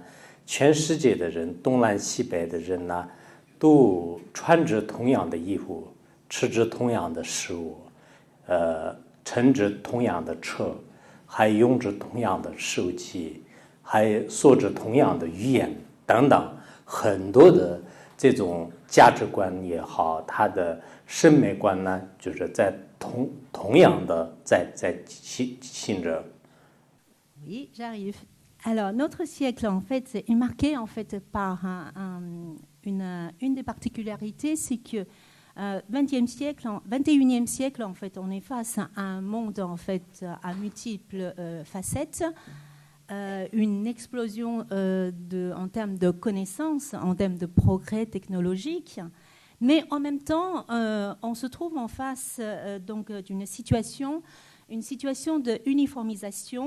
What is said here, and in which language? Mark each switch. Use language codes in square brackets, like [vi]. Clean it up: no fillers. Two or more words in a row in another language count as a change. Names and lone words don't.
[zh] 全世界的人，东南西北的人呢，都穿着同样的衣服，吃着同样的食物，乘着同样的车，还用着同样的手机，还说着同样的语言等等，很多的这种价值观也好，他的审美观呢，就是在同样的在行着。 [fr] Oui, j'arrive. Alors, notre siècle, en fait, est marqué en fait par une des particularités, c'est que 21e siècle, en fait, on est face à un monde en fait à multiples facettes, une explosion en termes de connaissances, en termes de progrès technologiques, mais en même temps, on se trouve en face donc d'une situation, une situation de uniformisation.